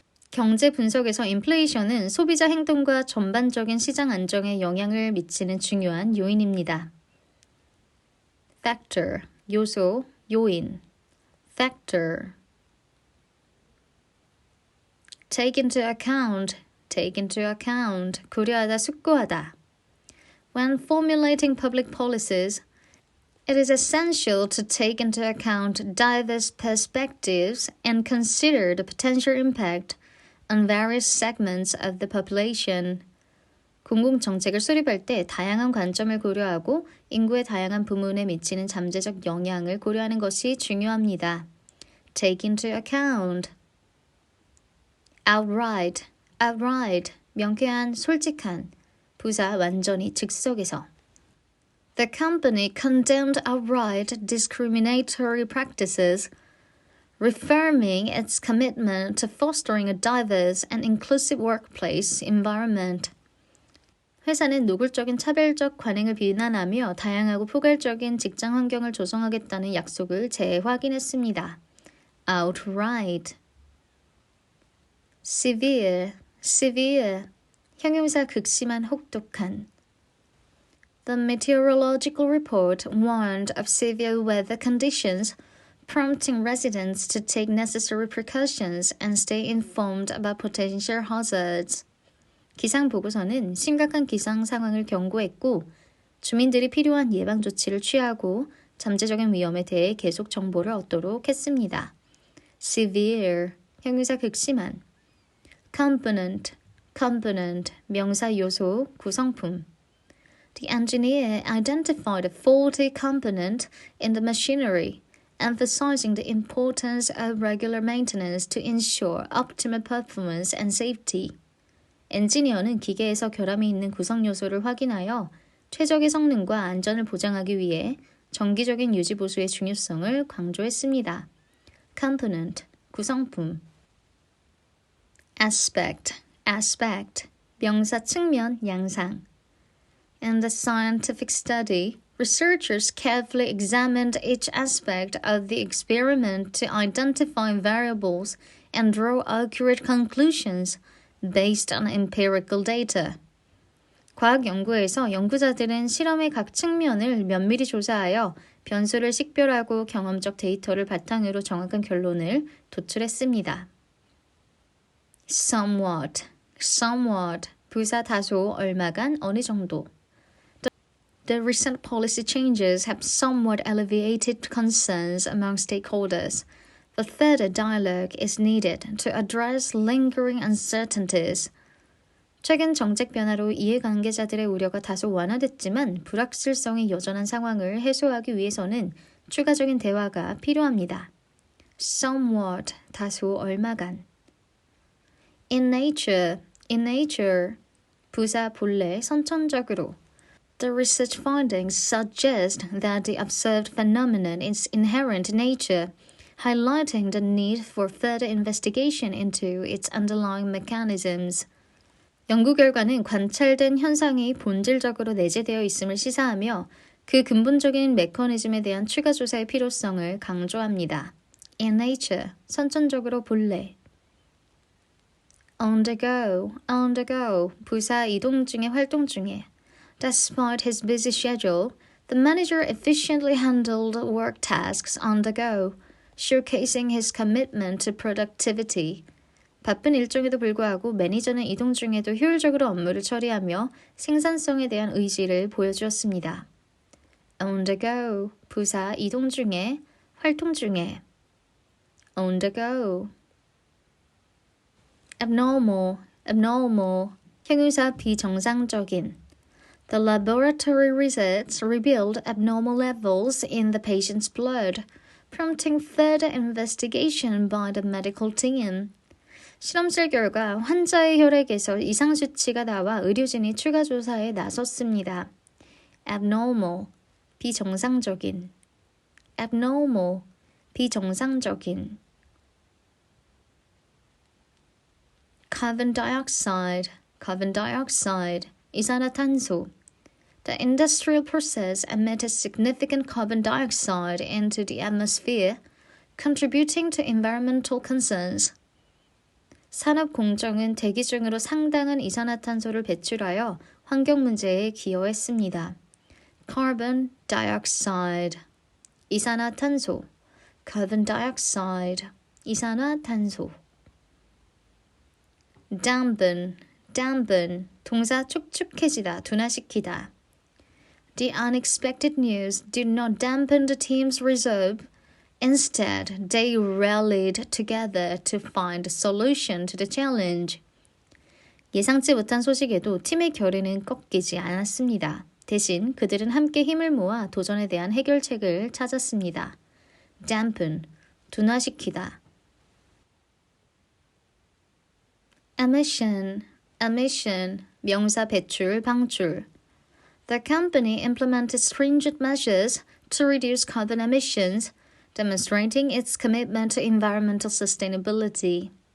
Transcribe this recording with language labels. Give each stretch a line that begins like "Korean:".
Korean: 경제 분석에서 인플레이션은 소비자 행동과 전반적인 시장 안정에 영향을 미치는 중요한 요인입니다.
English: factor,
Korean: 요소, 요인.
English: factor. take into account,
Korean: 고려하다, 숙고하다.
English: When formulating public policies, it is essential to take into account diverse perspectives and consider the potential impact on various segments of the population.
Korean: 공공정책을 수립할 때 다양한 관점을 고려하고 인구의 다양한 부문에 미치는 잠재적 영향을 고려하는 것이 중요합니다.
English: Take into account. outright, outright,
Korean: 명쾌한, 솔직한, 부사 완전히 즉석에서.
English: The company condemned outright discriminatory practices, reaffirming its commitment to fostering a diverse and inclusive workplace environment.
Korean: 회사는 노골적인 차별적 관행을 비난하며 다양하고 포괄적인 직장 환경을 조성하겠다는 약속을 재확인했습니다.
English: outright. severe, severe,
Korean: 형용사 극심한, 혹독한.
English: The meteorological report warned of severe weather conditions, prompting residents to take necessary precautions and stay informed about potential hazards.
Korean: 기상 보고서는 심각한 기상 상황을 경고했고 주민들이 필요한 예방 조치를 취하고 잠재적인 위험에 대해 계속 정보를 얻도록 했습니다.
English: severe,
Korean: 형용사 극심한.
English: component, component,
Korean: 명사 요소, 구성품.
English: The engineer identified a faulty component in the machinery, emphasizing the importance of regular maintenance to ensure optimal performance and safety.
Korean: 엔지니어는 기계에서 결함이 있는 구성 요소를 확인하여 최적의 성능과 안전을 보장하기 위해 정기적인 유지 보수의 중요성을 강조했습니다.
English: component,
Korean: 구성품.
English: aspect, aspect,
Korean: 명사 측면, 양상.
English: In the scientific study, researchers carefully examined each aspect of the experiment to identify variables and draw accurate conclusions based on empirical data.
Korean: 과학 연구에서 연구자들은 실험의 각 측면을 면밀히 조사하여 변수를 식별하고 경험적 데이터를 바탕으로 정확한 결론을 도출했습니다.
English: somewhat, somewhat,
Korean: 부사 다소, 얼마간, 어느 정도.
English: The recent policy changes have somewhat alleviated concerns among stakeholders, but further dialogue is needed to address lingering uncertainties.
Korean: 최근 정책 변화로 이해관계자들의 우려가 다소 완화됐지만 불확실성이 여전한 상황을 해소하기 위해서는 추가적인 대화가 필요합니다.
English: somewhat,
Korean: 다소, 얼마간.
English: in nature,
Korean: 부사 본래, 선천적으로.
English: The research findings suggest that the observed phenomenon is inherent in nature, highlighting the need for further investigation into its underlying mechanisms.
Korean: 연구 결과는 관찰된 현상이 본질적으로 내재되어 있음을 시사하며 그 근본적인 메커니즘에 대한 추가 조사의 필요성을 강조합니다.
English: In nature,
Korean: 선천적으로 본래.
English: on the go,
Korean: 부사 이동 중에, 활동 중에.
English: Despite his busy schedule, the manager efficiently handled work tasks on the go, showcasing his commitment to productivity.
Korean: 바쁜 일정에도 불구하고 매니저는 이동 중에도 효율적으로 업무를 처리하며 생산성에 대한 의지를 보여주었습니다.
English: On the go,
Korean: 부사 이동 중에, 활동 중에.
English: On the go. abnormal,
Korean: 형용사 비정상적인.
English: The laboratory results revealed abnormal levels in the patient's blood, prompting further investigation by the medical team.
Korean: 실험실 결과 환자의 혈액에서 이상 수치가 나와 의료진이 추가 조사에 나섰습니다.
English: abnormal,
Korean: 비정상적인.
English: abnormal,
Korean: 비정상적인.
English: carbon dioxide,
Korean: 이산화탄소.
English: The industrial process emitted significant carbon dioxide into the atmosphere, contributing to environmental concerns.
Korean: 산업 공정은 대기 중으로 상당한 이산화탄소를 배출하여 환경 문제에 기여했습니다.
English: Carbon dioxide,
Korean: 이산화탄소.
English: Carbon dioxide,
Korean: 이산화탄소.
English: dampen,
Korean: 동사 축축해지다, 둔화시키다.
English: The unexpected news did not dampen the team's resolve. Instead, they rallied together to find a solution to the challenge.
Korean: 예상치 못한 소식에도 팀의 결의는 꺾이지 않았습니다. 대신 그들은 함께 힘을 모아 도전에 대한 해결책을 찾았습니다.
English: dampen,
Korean: 둔화시키다.
English: emission,
Korean: 명사 배출, 방출.
English: The company implemented stringent measures to reduce carbon emissions, demonstrating its commitment to environmental sustainability.